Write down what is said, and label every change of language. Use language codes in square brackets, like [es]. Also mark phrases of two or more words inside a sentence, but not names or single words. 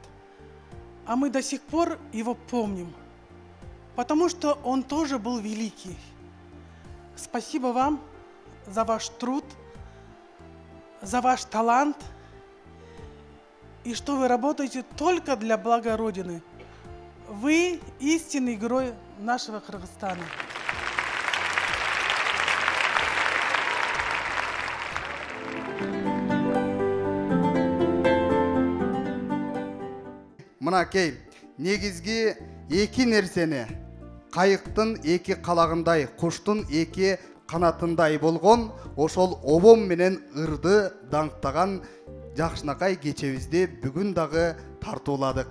[ru] А мы до сих пор его помним. Потому что он тоже был великий. Спасибо вам за ваш труд, за ваш талант, и что вы работаете только для блага Родины. Вы истинный герой нашего Кыргызстана. [ky] Мынакей, негизги эки нерсени кайыктын эки калагындай, куштун эки канатындай болгон ошол обом менен ырды даңктаган жакшынакай кечебизди бүгүн дагы тартууладык.